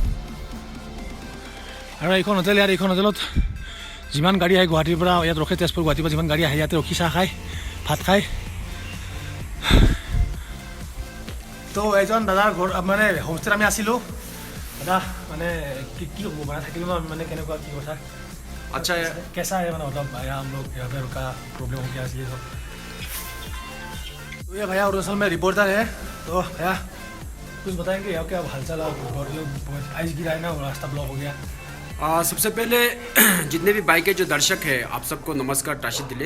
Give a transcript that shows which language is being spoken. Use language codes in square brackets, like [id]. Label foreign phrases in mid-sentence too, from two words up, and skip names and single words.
[as] আৰু এইখন হোটেল, ইয়াত এইখন হোটেলত যিমান গাড়ী আহে গুৱাহাটীৰ পৰা, ইয়াত ৰখে তেজপুৰ গুৱাহাটীৰ পৰা যিমান গাড়ী আহে ইয়াতে ৰখি চাহ খায়, ভাত খায়। তো এজন দাদাৰ ঘৰ মানে হোমষ্টেত আমি আছিলোঁ। দাদা মানে কি হ'ব মানে থাকিলোঁ ন, মানে কেনেকুৱা কি কথা? [hi] अच्छा है, कैसा है मतलब भैया हम लोग यहाँ पे रुका, प्रॉब्लम हो गया इसलिए। तो ये भैया अरुणाचल में रिपोर्टर है, तो भैया कुछ बताएंगे यहाँ क्या हालचाल? आइस गिरा है ना, रास्ता ब्लॉक हो गया। सबसे पहले जितने भी बाइक के जो दर्शक है आप सबको नमस्कार, ताशिद दिले।